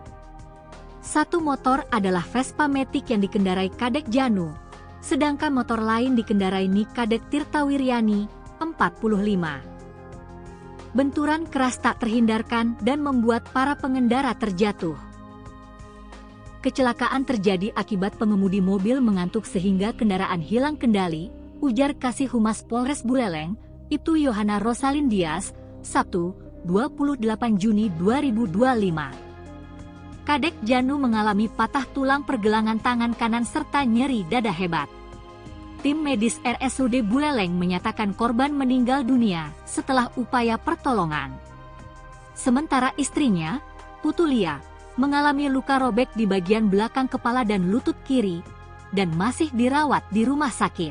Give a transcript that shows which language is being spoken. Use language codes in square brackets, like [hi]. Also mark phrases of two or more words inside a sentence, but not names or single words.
[id] Satu motor adalah Vespa Matic yang dikendarai Kadek Janu, sedangkan motor lain dikendarai Nikadek Tirta Wiryani, 45. Benturan keras tak terhindarkan dan membuat para pengendara terjatuh. Kecelakaan terjadi akibat pengemudi mobil mengantuk sehingga kendaraan hilang kendali, ujar Kasih Humas Polres Buleleng, Ibtu Yohana Rosalin Dias, Sabtu, 28 Juni 2025. Kadek Janu mengalami patah tulang pergelangan tangan kanan serta nyeri dada hebat. Tim medis RSUD Buleleng menyatakan korban meninggal dunia setelah upaya pertolongan. Sementara istrinya, Putulia, mengalami luka robek di bagian belakang kepala dan lutut kiri, dan masih dirawat di rumah sakit.